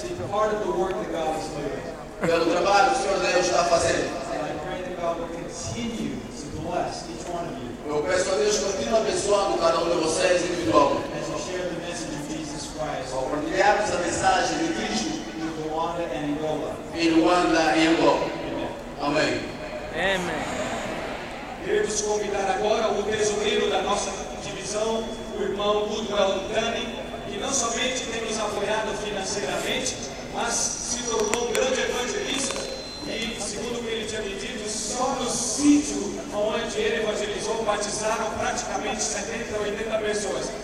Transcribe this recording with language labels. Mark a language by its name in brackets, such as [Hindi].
[English] part of the work that God is doing. [Portuguese] pelo trabalho que o Senhor Deus está fazendo. [English] And I pray that God will continue to bless each one of you [Portuguese] Eu peço a Deus que continue abençoando cada um de vocês individualmente. [English] as you share the message of Jesus Christ [Portuguese] Ao partilharmos a mensagem de Cristo [English] with Rwanda and Angola. [Portuguese] em Luanda e Angola. [English] Amen. [Portuguese] Amém. [English] Amen. [Portuguese] Queremos convidar agora o tesoureiro da nossa divisão, o irmão Woodwell Dani, que não somente tem nos apoiado financeiramente, mas se tornou um grande evangelista e, segundo o que ele tinha me dito, só no sítio onde ele evangelizou, batizaram praticamente 70 a 80 pessoas.